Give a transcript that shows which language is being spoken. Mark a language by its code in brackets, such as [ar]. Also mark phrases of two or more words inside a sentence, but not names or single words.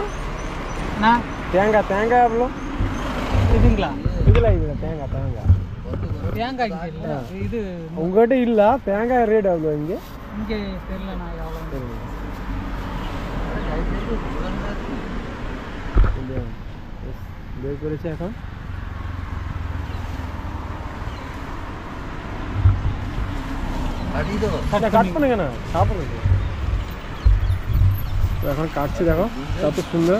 [hi] ना [kn] ತೆಂಗಾ ತೆಂಗಾ [hi] बोलो [kn] ಇದಿಂಗ್ಲಾ ಇದೆಲ್ಲ ಇದೆ ತೆಂಗಾ ತೆಂಗಾ [ta] தேங்காய் இங்க இல்ல இது உங்ககிட்ட இல்ல தேங்காய் ரேட் எவ்வளவு இங்க இங்க தெரியல நான் எவ்வளவு [bn] বের করেছে এখন। কাটবো না কেন খাবো না। তো এখন কাটছি, দেখো কত সুন্দর।